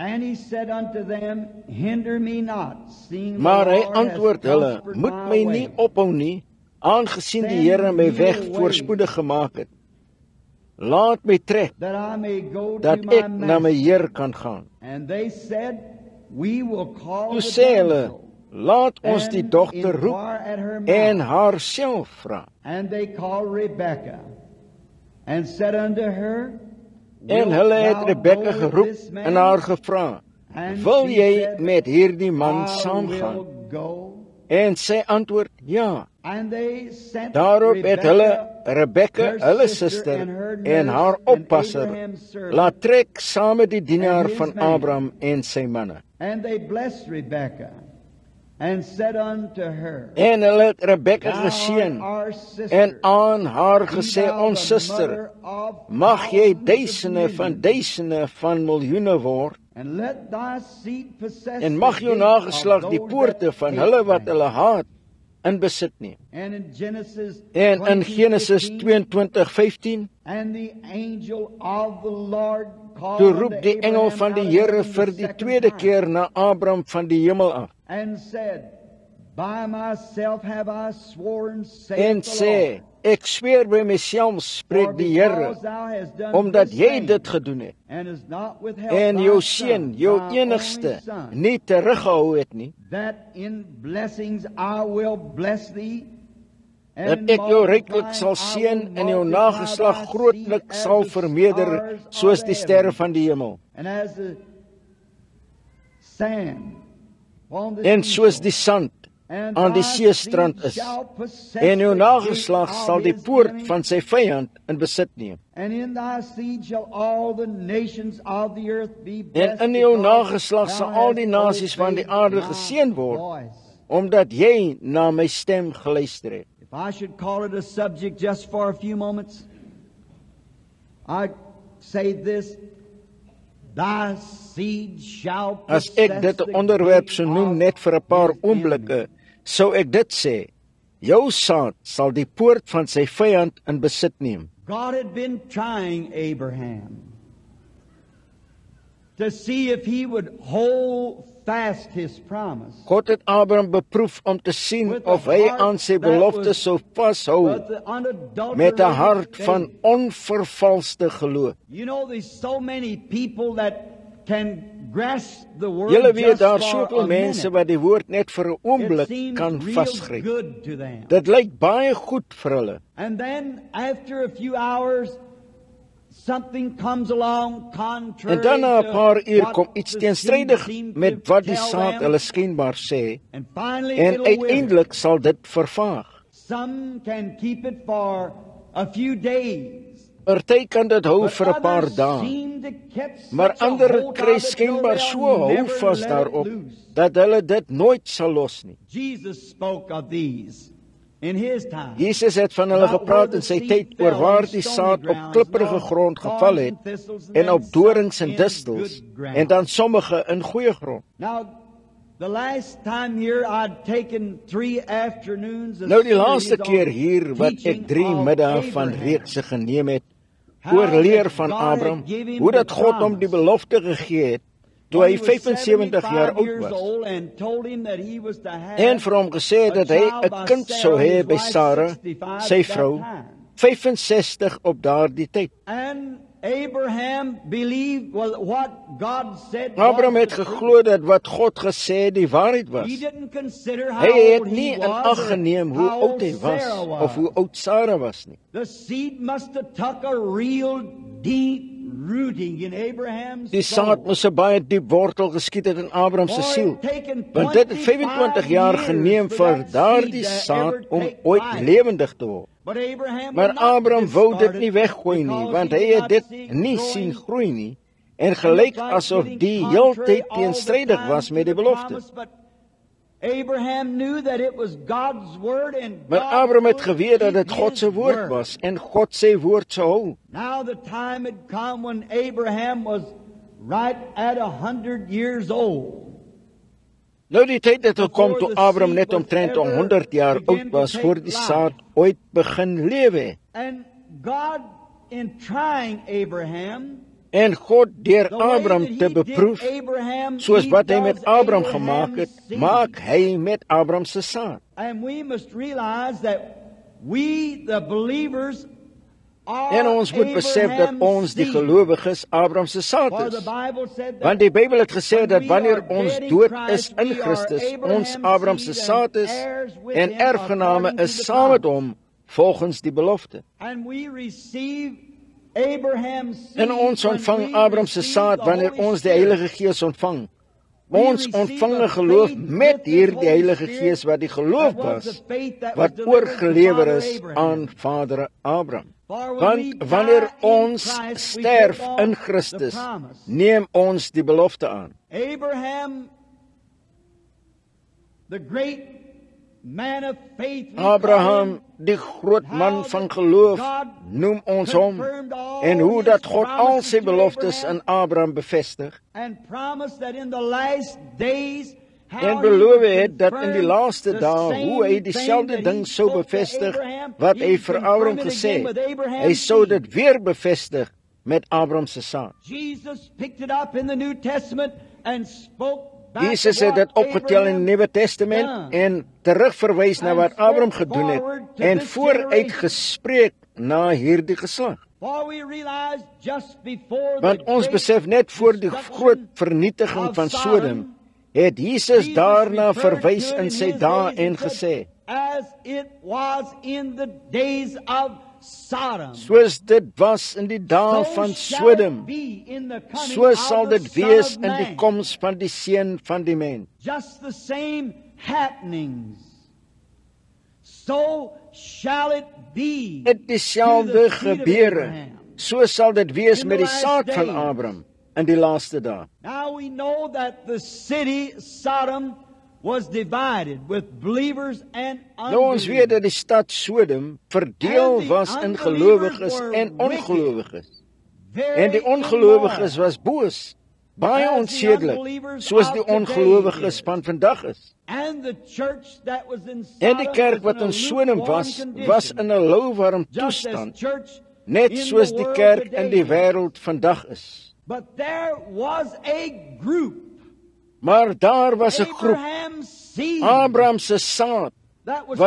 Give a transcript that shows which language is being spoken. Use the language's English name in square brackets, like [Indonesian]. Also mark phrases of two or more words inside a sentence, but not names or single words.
[Afrikaans] Maar hy antwoord hulle, moet my nie ophou nie, aangesien die Here my weg voorspoedig gemaak het. Laat my trek, dat ek na my Heer kan gaan. [English] we will call [Afrikaans] Toe [English] the [Afrikaans] sê hulle, [English] damsel [Afrikaans] laat ons die [English] and [Afrikaans] dogter roep [English] inquire at her [Afrikaans] en [English] mouth. [Afrikaans] haar self vra. [English] And they called Rebekah and said unto her, [Afrikaans] En [English] Wilt [Afrikaans] hulle het [English] thou [Afrikaans] Rebekka [English] go with [Afrikaans] geroep [English] this man? [Afrikaans] en haar gevra, [English] And [Afrikaans] wil [English] she [Afrikaans] jy [English] said, [Afrikaans] met hierdie man [English] I [Afrikaans] saamgaan? [English] will go. [Afrikaans] En sy antwoord, ja. [English] And they sent [Afrikaans] Daarop het hulle Rebekka, [English] her [Afrikaans] hulle [English] sister [Afrikaans] suster [English] and her [Afrikaans] en [English] nurse [Afrikaans] haar [English] and [Afrikaans] oppasser, [English] Abraham's servant, [Afrikaans] laat trek saam met die dienaar [English] and his [Afrikaans] van [English] man. [Afrikaans] Abraham en sy manne. [English] And they blessed Rebekah and said unto her, [Afrikaans] En hulle het Rebekka [English] Thou [Afrikaans] geseën [English] art our sister, [Afrikaans] en aan haar [English] be [Afrikaans] gesê, [English] thou [Afrikaans] ons [English] the [Afrikaans] suster, [English] mother of [Afrikaans] mag jy [English] thousands of [Afrikaans] duisende van miljoene word, [English] And let thy seed possess [Afrikaans] en mag [English] the [Afrikaans] jou [English] gate [Afrikaans] nageslag [English] of [Afrikaans] die [English] those [Afrikaans] poorte [English] that [Afrikaans] van [English] hate [Afrikaans] hulle wat [English] thee. [Afrikaans] hulle haat in besit neem. [English] And in Genesis [Afrikaans] En in Genesis 22:15, [English] and the angel of the Lord called [Afrikaans] toe [English] unto [Afrikaans] roep die engel [English] Abraham [Afrikaans] van die [English] out of [Afrikaans] Here [English] heaven [Afrikaans] vir [English] the [Afrikaans] die [English] second [Afrikaans] tweede [English] time, [Afrikaans] keer na Abraham van die hemel af, [English] and said, By myself have I sworn, saith [Afrikaans] en [English] the [Afrikaans] sê, [English] Lord, [Afrikaans] ek zweer by myself, [English] for [Afrikaans] spreek die Here, [English] because thou hast done [Afrikaans] omdat [English] this [Afrikaans] jy [English] thing, [Afrikaans] dit gedoen het, [English] and hast not withheld [Afrikaans] en [English] thy [Afrikaans] jou [English] son, [Afrikaans] seun, jou [English] thy [Afrikaans] enigste, [English] only son, [Afrikaans] nie teruggehou het nie, [English] that in blessings I will bless thee, [Afrikaans] dat [English] and [Afrikaans] ek jou ryklik [English] multiplying [Afrikaans] sal [English] I [Afrikaans] seën [English] will [Afrikaans] en jou [English] multiply [Afrikaans] nageslag [English] thy [Afrikaans] grootlik [English] seed as [Afrikaans] sal [English] the [Afrikaans] vermeerder [English] stars of [Afrikaans] soos [English] the [Afrikaans] die sterre [English] heaven, [Afrikaans] van die hemel, [English] and as the sand on the [Afrikaans] en soos [English] seashore. [Afrikaans] die sand [English] And [Afrikaans] aan die [English] thy [Afrikaans] seestrand [English] seed [Afrikaans] is, [English] shall possess [Afrikaans] en jou [English] the [Afrikaans] nageslag [English] gate of [Afrikaans] sal die [English] his [Afrikaans] poort [English] enemy, [Afrikaans] van sy vyand in besit neem. [English] and in thy seed shall all the nations of the earth be [Afrikaans] En [English] blessed, [Afrikaans] in jou [English] because [Afrikaans] nageslag [English] thou [Afrikaans] sal al die [English] hast [Afrikaans] nasies van die [English] obeyed [Afrikaans] aarde [English] my [Afrikaans] geseën word, [English] voice. [Afrikaans] omdat jy na my stem geluister het. [English] If I should call it a subject just for a few moments, I'd say this, thy seed shall [Afrikaans] As [English] possess [Afrikaans] ek dit 'n [English] the [Afrikaans] onderwerp [English] gate [Afrikaans] sou noem [English] of [Afrikaans] net vir 'n paar [English] his [Afrikaans] oomblikke, [English] enemy. [Afrikaans] sou ek dit sê, jou saad sal die poort van sy vyand in besit neem. [English] God had been trying Abraham to see if he would hold fast his promise. [Afrikaans] God het Abraham beproef om te sien [English] With a [Afrikaans] of hy [English] heart [Afrikaans] aan sy [English] that [Afrikaans] belofte [English] was- [Afrikaans] sou vashou [English] But the unadulterated [Afrikaans] met 'n hart van [English] faith. [Afrikaans] onvervalste geloof. [English] You know, there's so many people that can grasp the word [Afrikaans] Julle weet [English] just [Afrikaans] daar [English] for [Afrikaans] soveel [English] a [Afrikaans] mense [English] minute. [Afrikaans] wat die woord net vir 'n [English] It [Afrikaans] oomblik [English] seems [Afrikaans] kan [English] real [Afrikaans] vasgryp. [English] good to them. [Afrikaans] Dit lyk baie goed vir hulle. [English] And then after a few hours, something comes along contrary [Afrikaans] En dan na 'n [English] to [Afrikaans] paar uur [English] what [Afrikaans] kom iets [English] the [Afrikaans] teenstrydig [English] seed seemed [Afrikaans] met [English] to [Afrikaans] wat die [English] tell [Afrikaans] saad [English] them. [Afrikaans] hulle skynbaar sê, [English] And finally [Afrikaans] en [English] it'll wither. [Afrikaans] uiteindelik sal dit vervaag. [English] Some can keep it for a few days. [Afrikaans] Party kan dit hou [English] But [Afrikaans] vir 'n paar [English] others [Afrikaans] dae, [English] seem to catch [Afrikaans] maar [English] such a [Afrikaans] ander [English] hold [Afrikaans] kry [English] of it [Afrikaans] skynbaar [English] till [Afrikaans] so [English] they'll [Afrikaans] hou [English] never [Afrikaans] vas [English] let it [Afrikaans] daarop [English] loose. [Afrikaans] dat hulle dit nooit sal los nie. [English] Jesus spoke of these in his time. [Afrikaans] Jesus het van hulle gepraat in sy tyd oor waar die saad op klipprige grond geval het en op dorings en distels en dan sommige in goeie grond. [English] Now, the last time here I'd taken 3 afternoons of [Afrikaans] Nou die laaste [English] series [Afrikaans] keer [English] on [Afrikaans] hier wat [English] teaching [Afrikaans] ek 3 [English] of [Afrikaans] middae van [English] Abraham. [Afrikaans] reekse geneem het [English] How [Afrikaans] oor leer [English] that [Afrikaans] van [English] God had [Afrikaans] Abraham, [English] given him [Afrikaans] hoe [English] the [Afrikaans] dat God hom die [English] promise. [Afrikaans] belofte gegee het toe [English] When [Afrikaans] hy [English] he was [Afrikaans] 75 jaar [English] 75 [Afrikaans] oud [English] years [Afrikaans] was. [English] old and told him that he was to have [Afrikaans] En vir hom gesê het dat hy 'n kind sou hê by Sarah, sy vrou, 65 op daardie tyd. [English] And Abraham believed what God said. [Afrikaans] Abraham [English] was [Afrikaans] het [English] the truth. [Afrikaans] geglo dat wat God gesê het die waarheid was. [English] He didn't consider how [Afrikaans] Hy het [English] old [Afrikaans] nie [English] he [Afrikaans] in [English] was [Afrikaans] ag [English] or [Afrikaans] geneem hoe [English] how [Afrikaans] oud hy [English] old [Afrikaans] was [English] Sarah was. [Afrikaans] of hoe oud Sarah was nie. [English] The seed must have took a real deep rooting in Abraham's [Afrikaans] Die saad [English] soul. [Afrikaans] moes 'n baie diep wortel geskiet het in Abraham se [English] For it [Afrikaans] siel. [English] had taken [Afrikaans] Want dit het 25 jaar geneem vir daardie saad om ooit lewendig te word. [English] But Abraham [Afrikaans] Maar [English] would not [Afrikaans] Abraham [English] get [Afrikaans] wou dit [English] started [Afrikaans] nie weggooi nie, [English] because [Afrikaans] want [English] he [Afrikaans] hy [English] did [Afrikaans] het [English] not [Afrikaans] dit [English] see it [Afrikaans] nie [English] growing. [Afrikaans] sien groei nie en gelyk asof die heeltyd teenstrydig was met die belofte. [English] Abraham knew that it was God's word and [Afrikaans] Maar [English] God [Afrikaans] Abraham het [English] would [Afrikaans] geweet dat [English] keep [Afrikaans] dit God [English] his [Afrikaans] se woord [English] word. [Afrikaans] was en God sy woord sou hou. [English] Now the time had come when Abraham was right at 100 years old. [Afrikaans] Nou die tyd het gekom toe Abraham net omtrent 100 jaar oud was voor die saad ooit begin lewe. [English] And God, in trying Abraham, [Afrikaans] En God deur [English] the way [Afrikaans] Abraham [English] that [Afrikaans] te [English] he did [Afrikaans] beproef, [English] Abraham, [Afrikaans] soos [English] he [Afrikaans] wat hy [English] does [Afrikaans] met Abraham [English] Abraham's [Afrikaans] gemaak het, [English] seed. [Afrikaans] maak hy met Abraham se saad. [English] And we must realize that we, the believers, [Afrikaans] En ons moet besef dat ons die gelowiges Abraham se saad [English] For [Afrikaans] is. [English] the Bible said that [Afrikaans] Want die Bybel het gesê [English] when [Afrikaans] dat [English] we [Afrikaans] wanneer [English] are [Afrikaans] ons [English] dead in [Afrikaans] dood [English] Christ, [Afrikaans] is in [English] we are [Afrikaans] Christus, ons [English] Abraham's [Afrikaans] Abraham se [English] seed [Afrikaans] saad [English] and [Afrikaans] is [English] heirs with [Afrikaans] en [English] him [Afrikaans] erfgename [English] according to [Afrikaans] is [English] the [Afrikaans] saam met [English] promise. [Afrikaans] hom volgens die belofte. [English] And we receive Abraham's seed [Afrikaans] En ons [English] when [Afrikaans] ontvang [English] we [Afrikaans] Abraham se [English] receive [Afrikaans] saad [English] the [Afrikaans] wanneer [English] Holy [Afrikaans] ons die [English] Spirit. [Afrikaans] Heilige Gees ontvang. [English] We [Afrikaans] Ons [English] receive [Afrikaans] ontvang [English] a [Afrikaans] 'n geloof [English] faith [Afrikaans] met [English] with the [Afrikaans] hierdie [English] Holy [Afrikaans] Heilige [English] Spirit [Afrikaans] Gees wat die geloof [English] that was the [Afrikaans] was [English] faith that [Afrikaans] wat [English] was delivered to [Afrikaans] oorgelewer [English] Father [Afrikaans] is [English] Abraham. [Afrikaans] aan Vader Abraham. [English] For when [Afrikaans] Want [English] we [Afrikaans] wanneer [English] die in [Afrikaans] ons [English] Christ, we [Afrikaans] sterf [English] take on [Afrikaans] in [English] the [Afrikaans] Christus, [English] promise. [Afrikaans] neem ons die belofte aan. [English] Abraham, the great man of faith, we call [Afrikaans] Abraham, [English] him, [Afrikaans] die groot man van geloof, noem ons hom, en hoe dat God al sy beloftes in Abraham bevestig, [English] and promised that in the last days [Afrikaans] en beloof het dat in die laaste dae hoe hy dieselfde ding sou bevestig wat hy vir Abraham gesê het. Hy sou dit weer bevestig met Abraham se saad. [English] Jesus picked it up in the New Testament and spoke back [Afrikaans] Jesus [English] to [Afrikaans] het dit [English] what [Afrikaans] opgetel in die Nuwe Testament en terugverwys na wat Abraham gedoen het en vooruit gespreek na hierdie geslag. [English] For we realize just before [Afrikaans] Want [English] the [Afrikaans] ons [English] great [Afrikaans] besef net voor die [English] destruction [Afrikaans] groot vernietiging [English] of [Afrikaans] van [English] Sodom, [Afrikaans] Sodom het Jesus [English] Jesus [Afrikaans] daarna [English] referred [Afrikaans] verwys [English] to it [Afrikaans] in sy [English] his [Afrikaans] dae [English] days [Afrikaans] en [English] and [Afrikaans] gesê: [English] said, as it was in the days of Sodom, [Afrikaans] Soos dit was in die dae [English] so [Afrikaans] van [English] shall [Afrikaans] Sodom, [English] it be in the coming [Afrikaans] so [English] of [Afrikaans] sal [English] the [Afrikaans] dit [English] Son [Afrikaans] wees [English] of [Afrikaans] in die [English] Man. [Afrikaans] koms van die seun van die mens. [English] Just the same happenings. So shall it be [Afrikaans] Dit [English] to [Afrikaans] dieselfde [English] the seed of [Afrikaans] gebeure. [English] Abraham. [Afrikaans] So sal dit wees [English] In [Afrikaans] met [English] the [Afrikaans] die [English] last [Afrikaans] saad van [English] days. [Afrikaans] Abraham in die laaste dae. [English] Now we know that the city Sodom was divided with believers and [Afrikaans] Nou ons weet dat [English] unbelievers. [Afrikaans] die stad Sodom verdeel [English] And the [Afrikaans] was in [English] unbelievers [Afrikaans] gelowiges [English] were [Afrikaans] en ongelowiges. [English] Very [Afrikaans] En die ongelowiges [English] immoral. [Afrikaans] was boos, baie [English] As the [Afrikaans] onsedelik, [English] unbelievers [Afrikaans] soos [English] of [Afrikaans] die [English] today [Afrikaans] ongelowiges [English] is. [Afrikaans] van vandag is. [English] And the church that was in [Afrikaans] En die [English] Sodom [Afrikaans] kerk [English] was [Afrikaans] wat [English] in a [Afrikaans] in Sodom [English] lukewarm [Afrikaans] was [English] condition, [Afrikaans] in 'n lauwarm [English] just as [Afrikaans] toestand, [English] church [Afrikaans] net [English] in [Afrikaans] soos [English] the [Afrikaans] die [English] world [Afrikaans] kerk [English] today [Afrikaans] in die [English] is. [Afrikaans] wêreld vandag is. [English] But there was a group, [Afrikaans] Maar daar was 'n groep, [English] Abraham's seed, [Afrikaans] Abraham se saad, [English] that was